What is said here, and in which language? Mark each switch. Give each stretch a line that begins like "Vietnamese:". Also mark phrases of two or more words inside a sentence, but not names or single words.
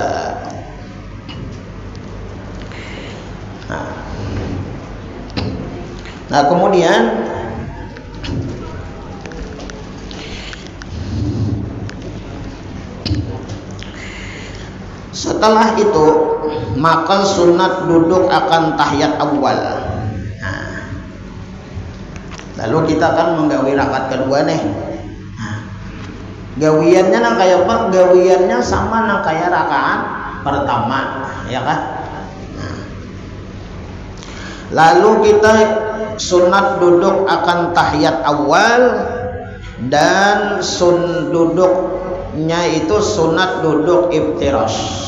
Indonesian: Nah, Nah, kemudian setelah itu maka sunat duduk akan tahiyat awal.
Banjar: Nah, lalu kita kan menggawi rakaat kedua nih. Nah, gawiannya nang kayak apa? Gawiannya sama nang kayak rakaat pertama, ya kan?
Indonesian: Nah, lalu kita sunat duduk akan tahiyat awal dan duduknya itu sunat duduk iftirash.